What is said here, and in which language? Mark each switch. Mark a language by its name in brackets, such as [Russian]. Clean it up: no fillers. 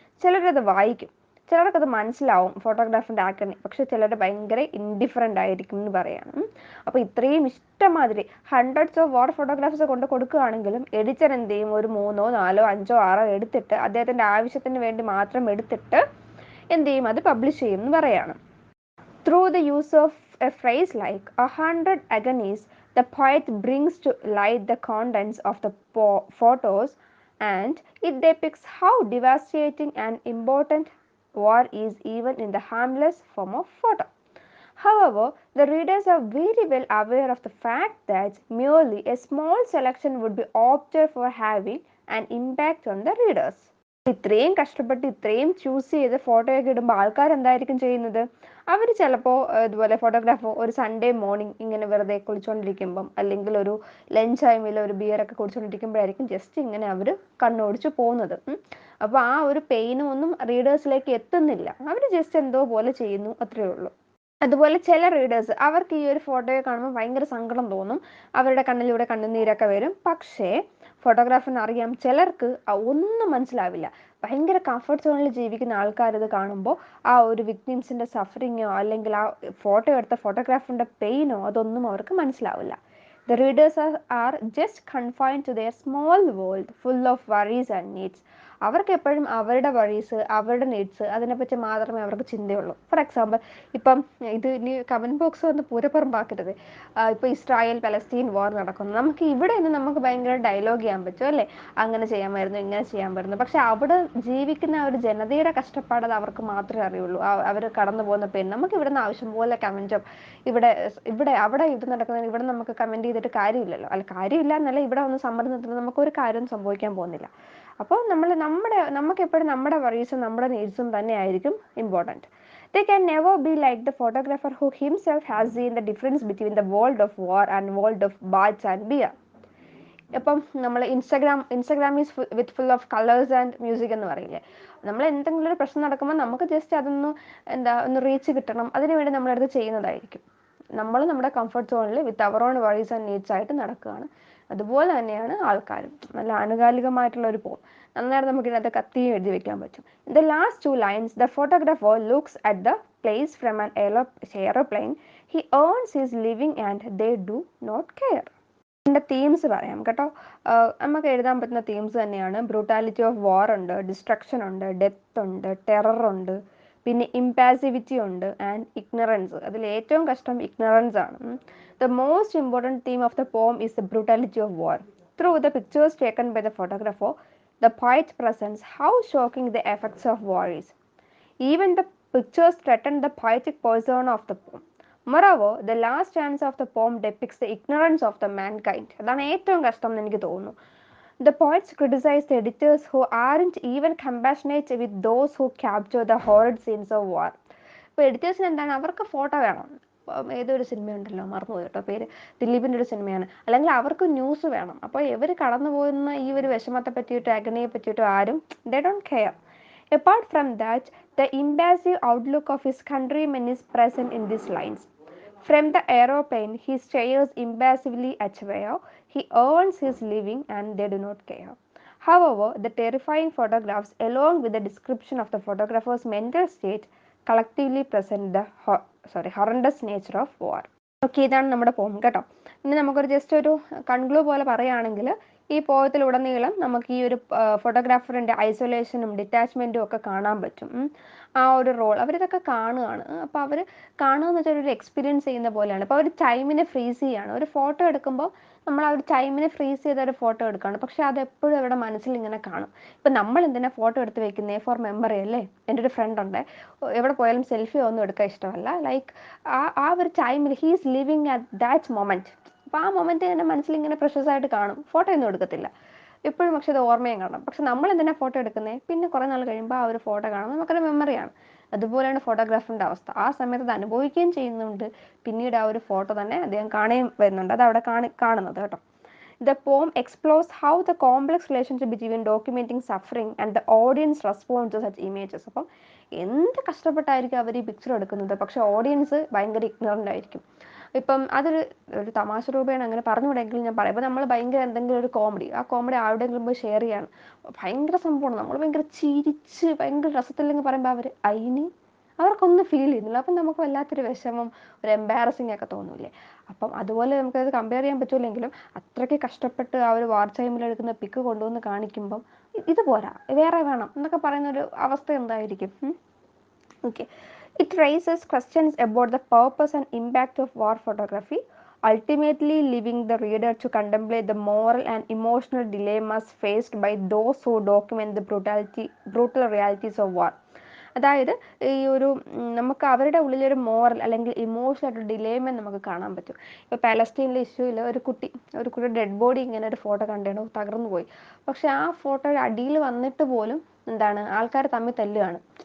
[Malayalam] ചിലരത് വായിക്കും, ചിലർക്കത് മനസ്സിലാവും ഫോട്ടോഗ്രാഫിൻ്റെ ആക്കണി, പക്ഷെ ചിലർ ഭയങ്കര ഇൻഡിഫറൻ്റ് ആയിരിക്കും എന്ന് പറയാണ്. അപ്പോൾ ഇത്രയും ഇഷ്ടമാതിരി ഹൺഡ്രഡ്സ് ഓഫ് വാർ ഫോട്ടോഗ്രാഫ്സ് കൊണ്ട് കൊടുക്കുകയാണെങ്കിലും എഡിറ്റർ എന്ത് ചെയ്യും? ഒരു 3, 4, 5, 6 എടുത്തിട്ട് അദ്ദേഹത്തിൻ്റെ ആവശ്യത്തിന് വേണ്ടി മാത്രം എടുത്തിട്ട് എന്ത് ചെയ്യും? അത് പബ്ലിഷ് ചെയ്യും എന്ന് പറയാണ്. [English] Through the use of a phrase like 100 agonies, the poet brings to light the contents of the photos and it depicts how devastating and important war is even in the harmless form of photo. However, the readers are very well aware of the fact that merely a small selection would be opted for having an impact on the readers. [Malayalam] ഇത്രയും കഷ്ടപ്പെട്ട് ഇത്രയും choose ചെയ്ത് ഫോട്ടോയൊക്കെ ഇടുമ്പോൾ ആൾക്കാർ എന്തായിരിക്കും ചെയ്യുന്നത്? അവർ ചിലപ്പോൾ ഇതുപോലെ ഫോട്ടോഗ്രാഫർ ഒരു സൺഡേ മോർണിംഗ് ഇങ്ങനെ വെറുതെ കുളിച്ചുകൊണ്ടിരിക്കുമ്പം, അല്ലെങ്കിൽ ഒരു ലഞ്ച് ടൈമിൽ ഒരു ബിയറൊക്കെ കുടിച്ചുകൊണ്ടിരിക്കുമ്പോഴായിരിക്കും ജസ്റ്റ് ഇങ്ങനെ അവർ കണ്ണോടിച്ച് പോകുന്നത്. അപ്പോൾ ആ ഒരു പെയിനും ഒന്നും റീഡേഴ്സിലേക്ക് എത്തുന്നില്ല, അവർ ജസ്റ്റ് എന്തോ പോലെ ചെയ്യുന്നു, അത്രയേ ഉള്ളൂ. അതുപോലെ ചില റീഡേഴ്സ് അവർക്ക് ഈ ഒരു ഫോട്ടോയെ കാണുമ്പോൾ ഭയങ്കര സങ്കടം തോന്നും, അവരുടെ കണ്ണിലൂടെ കണ്ണുനീരൊക്കെ വരും. പക്ഷേ ഫോട്ടോഗ്രാഫറിന് അറിയാം ചിലർക്ക് ഒന്നും മനസ്സിലാവില്ല. ഭയങ്കര കംഫർട്ട് സോണിൽ ജീവിക്കുന്ന ആൾക്കാർ ഇത് കാണുമ്പോൾ ആ ഒരു വിക്ടിംസിൻ്റെ സഫറിങ്ങോ അല്ലെങ്കിൽ ആ ഫോട്ടോ എടുത്ത ഫോട്ടോഗ്രാഫറിൻ്റെ പെയിനോ അതൊന്നും അവർക്ക് മനസ്സിലാവില്ല. [English] The readers are just confined to their small world full of worries and needs. [Malayalam] അവർക്ക് എപ്പോഴും അവരുടെ വറീസ്, അവരുടെ നീഡ്സ്, അതിനെപ്പറ്റി മാത്രമേ അവർക്ക് ചിന്തയുള്ളൂ. ഫോർ എക്സാമ്പിൾ, ഇപ്പം ഇത് ഇനി കമൻറ്റ് ബോക്സ് വന്ന് പൂരപ്പുറമ്പാക്കരുത്. ഇപ്പോൾ ഇസ്രായേൽ പലസ്തീൻ വാർ നടക്കുന്നു, നമുക്ക് ഇവിടെ നിന്ന് നമുക്ക് ഭയങ്കര ഡയലോഗ് ചെയ്യാൻ പറ്റും അല്ലേ? അങ്ങനെ ചെയ്യാമായിരുന്നു, ഇങ്ങനെ ചെയ്യാൻ പറ്റുന്നു. പക്ഷെ അവിടെ ജീവിക്കുന്ന ഒരു ജനതയുടെ കഷ്ടപ്പാട് അത് അവർക്ക് മാത്രമേ അറിയുള്ളൂ. അവർ കടന്നു പോകുന്ന പെയിൻ നമുക്ക് ഇവിടെ നിന്ന് ആവശ്യം പോലെ കമൻറ്റും അവിടെ ഇത് നടക്കുന്നതിന് ഇവിടെ നമുക്ക് കമൻറ്റ് ചെയ്തിട്ട് കാര്യമില്ലല്ലോ. കാര്യമില്ല എന്നല്ല, ഇവിടെ ഒന്ന് സമ്മർദ്ദത്തിന് നമുക്കൊരു കാര്യം സംഭവിക്കാൻ പോകുന്നില്ല. അപ്പോൾ നമുക്ക് എപ്പോഴും നമ്മുടെ വറീസും നമ്മുടെ നീഡ്സും തന്നെ ആയിരിക്കും important. [English] They can never be like the photographer who himself has seen the difference between the world of war and world of baths and beer. [Malayalam] ഇപ്പം നമ്മൾ [English] Instagram is with full of colours and music [Malayalam] എന്ന് പറയില്ലേ, നമ്മൾ എന്തെങ്കിലും ഒരു പ്രശ്നം നടക്കുമ്പോൾ നമുക്ക് ജസ്റ്റ് അതൊന്ന് ഒന്ന് റീച്ച് കിട്ടണം, അതിനുവേണ്ടി നമ്മളടുത്ത് ചെയ്യുന്നതായിരിക്കും. നമ്മൾ നമ്മുടെ കംഫർട്ട് സോണിൽ [English] with our own worries and needs [Malayalam] ആയിട്ട് നടക്കുകയാണ്. അതുപോലെ തന്നെയാണ് ആൾക്കാരും. നല്ല ആനുകാലികമായിട്ടുള്ള ഒരു പോം, നന്നായിട്ട് നമുക്ക് ഇതിനകത്ത് കത്തിയും എഴുതി വെക്കാൻ പറ്റും. [English] In the last 2 lines, the photographer looks at the place from an aeroplane. He earns his living and they do not care. [Malayalam] ഇതിൻ്റെ തീംസ് പറയാം കേട്ടോ. നമുക്ക് എഴുതാൻ പറ്റുന്ന തീംസ് തന്നെയാണ്. ബ്രൂട്ടാലിറ്റി ഓഫ് വാർ ഉണ്ട്, ഡിസ്ട്രക്ഷൻ ഉണ്ട്, ഡെത്ത് ഉണ്ട്, ടെറർ ഉണ്ട്, പിന്നെ ഇമ്പാസിവിറ്റി ഉണ്ട്, ആൻഡ് ഇഗ്നറൻസ്. അതിൽ ഏറ്റവും കഷ്ടം ഇഗ്നറൻസ് ആണ്. [English] The most important theme of the poem is the brutality of war. Through the pictures taken by the photographer, the poet presents how shocking the effects of war is. Even the pictures threaten the poetic persona of the poem. Moreover, the last stanza of the poem depicts the ignorance of the mankind. [Malayalam] അതാണ് ഏറ്റവും കഷ്ടം എന്ന് എനിക്ക് തോന്നുന്നു. [English] The poets criticize the editors who aren't even compassionate with those who capture the horrid scenes of war. [Malayalam] ഇപ്പോൾ എഡിറ്റേഴ്സിന് എന്താണ്, അവർക്ക് photo വേണം. ഏതൊരു സിനിമയുണ്ടല്ലോ, മറന്നുപോയി കേട്ടോ പേര്, ദിലീപിൻ്റെ ഒരു സിനിമയാണ്. അല്ലെങ്കിൽ അവർക്ക് ന്യൂസ് വേണം. അപ്പോൾ ഇവർ കടന്നു പോകുന്ന ഈ ഒരു വിഷമത്തെ പറ്റിയിട്ട്, അഗ്നിയെ പറ്റിയിട്ടോ ആരും [English] they don't care. Apart from that, the impassive outlook of his countrymen is present in these lines. From the aeroplane, he stares impassively at where he earns his living and they do not care. However, the terrifying photographs, along with the description of the photographer's mental state, collectively present the horrendous nature of war. [Malayalam] Okay, ഇതാണ് നമ്മുടെ പോം കേട്ടോ. ഇനി നമുക്കൊരു just ഒരു കൺക്ലൂ പോലെ പറയുകയാണെങ്കിൽ, ഈ പോയത്തിലുടനീളം നമുക്ക് ഈ ഒരു ഫോട്ടോഗ്രാഫറിൻ്റെ ഐസൊലേഷനും ഡിറ്റാച്ച്മെൻറ്റും ഒക്കെ കാണാൻ പറ്റും. ആ ഒരു റോൾ അവരിതൊക്കെ കാണുകയാണ്. അപ്പോൾ അവർ കാണുക എന്ന് വെച്ചാൽ ഒരു എക്സ്പീരിയൻസ് ചെയ്യുന്ന പോലെയാണ്. അപ്പോൾ അവർ ടൈമിനെ ഫ്രീസ് ചെയ്യുകയാണ്. ഒരു ഫോട്ടോ എടുക്കുമ്പോൾ നമ്മൾ ആ ഒരു ടൈമിനെ ഫ്രീസ് ചെയ്ത ഒരു ഫോട്ടോ എടുക്കുകയാണ്. പക്ഷേ അതെപ്പോഴും അവരുടെ മനസ്സിൽ ഇങ്ങനെ കാണും. ഇപ്പം നമ്മൾ എന്തിനാണ് ഫോട്ടോ എടുത്ത് വെക്കുന്നത്? [English] for memory [Malayalam] അല്ലേ. എൻ്റെ ഒരു ഫ്രണ്ട് ഉണ്ട്, എവിടെ പോയാലും സെൽഫി ഒന്നും എടുക്കാൻ ഇഷ്ടമല്ല. [English] like [Malayalam] ആ ഒരു ടൈമിൽ [English] He is living at that moment. [Malayalam] അപ്പോൾ ആ മൊമെൻറ്റ് എൻ്റെ മനസ്സിൽ ഇങ്ങനെ പ്രഷ്യസ് ആയിട്ട് കാണും. ഫോട്ടോ ഒന്നും എടുക്കത്തില്ല എപ്പോഴും, പക്ഷെ അത് ഓർമ്മയും കാണണം. പക്ഷെ നമ്മൾ എന്തിനാണ് ഫോട്ടോ എടുക്കുന്നത്? പിന്നെ കുറേ നാൾ കഴിയുമ്പോൾ ആ ഒരു ഫോട്ടോ കാണുമ്പോൾ നമുക്കൊരു മെമ്മറിയാണ്. അതുപോലെയാണ് ഫോട്ടോഗ്രാഫറിൻ്റെ അവസ്ഥ. ആ സമയത്ത് അത് അനുഭവിക്കുകയും ചെയ്യുന്നുണ്ട്, പിന്നീട് ആ ഒരു ഫോട്ടോ തന്നെ അദ്ദേഹം കാണുകയും വരുന്നുണ്ട്. അത് അവിടെ കാണുന്നത് കേട്ടോ. [English] The poem explores how the complex relationship between documenting suffering and the audience responds to such images. [Malayalam] അപ്പം എന്ത് കഷ്ടപ്പെട്ടായിരിക്കും അവർ ഈ പിക്ചർ എടുക്കുന്നത്, പക്ഷെ ഓഡിയൻസ് ഭയങ്കര ഇഗ്നറൻ്റ് ആയിരിക്കും. ഇപ്പം ഒരു തമാശ രൂപേണ അങ്ങനെ പറഞ്ഞുകൂടെങ്കിലും ഞാൻ പറയാം. ഇപ്പം നമ്മൾ ഭയങ്കര എന്തെങ്കിലും ഒരു കോമഡി, ആ കോമഡി ആരുടെയെങ്കിലും പോയി ഷെയർ ചെയ്യാണ്, ഭയങ്കര സംഭവമാണ്, നമ്മൾ ഭയങ്കര ചിരിച്ച് ഭയങ്കര രസത്തില്ലെങ്കിൽ പറയുമ്പോൾ അവർക്കൊന്നും ഫീൽ ചെയ്യുന്നില്ല. അപ്പം നമുക്ക് വല്ലാത്തൊരു വിഷമം, ഒരു എംബാരസിങ് ഒക്കെ തോന്നൂലേ. അപ്പം അതുപോലെ നമുക്കത് കമ്പയർ ചെയ്യാൻ പറ്റില്ലെങ്കിലും അത്രയ്ക്ക് കഷ്ടപ്പെട്ട് ആ ഒരു വാർ ടൈമിൽ എടുക്കുന്ന പിക്ക് കൊണ്ടുവന്ന് കാണിക്കുമ്പം ഇത് പോരാ, വേറെ വേണം എന്നൊക്കെ പറയുന്നൊരു അവസ്ഥ എന്തായിരിക്കും? [English] Okay. It raises questions about the purpose and impact of war photography, ultimately leaving the reader to contemplate the moral and emotional dilemmas faced by those who document the brutal realities of war. [Malayalam] അതായത് ഈ ഒരു നമുക്ക് അവരുടെ ഉള്ളിലൊരു moral അല്ലെങ്കിൽ emotional ആയിട്ട് dilemma നമുക്ക് കാണാൻ പറ്റും. ഇപ്പോൾ പാലസ്തീനിലെ ഇഷ്യൂവിൽ ഒരു കുട്ടി ഡെഡ് ബോഡി ഇങ്ങനെ ഒരു ഫോട്ടോ കണ്ടു തകർന്നു പോയി. പക്ഷെ ആ ഫോട്ടോയുടെ അടിയിൽ വന്നിട്ട് പോലും ആൾക്കാർ തമ്മിൽ തല്ലുകയാണ്.